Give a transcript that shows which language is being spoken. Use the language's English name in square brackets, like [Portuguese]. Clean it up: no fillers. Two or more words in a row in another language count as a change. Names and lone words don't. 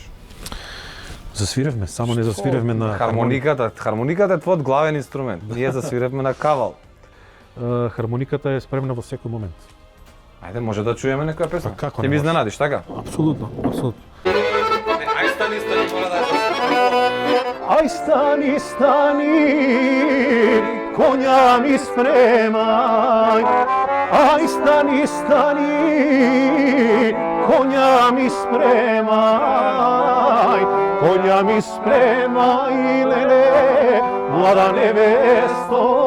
[Macedonian] Засвиревме, само не засвиревме на хармониката. Хармониката е твојот главен инструмент. Ние засвиревме на кавал. Хармониката е спремна во секој момент. Ајде, може да чуеме некоја песна. Како Ти не ми може? изненадиш, така? Апсолутно. Ај стани, мора да Aj stani, konja mi spremaj. Aj stani, konja mi spremaj. Konja mi spremaj, lele, mlada nevesto.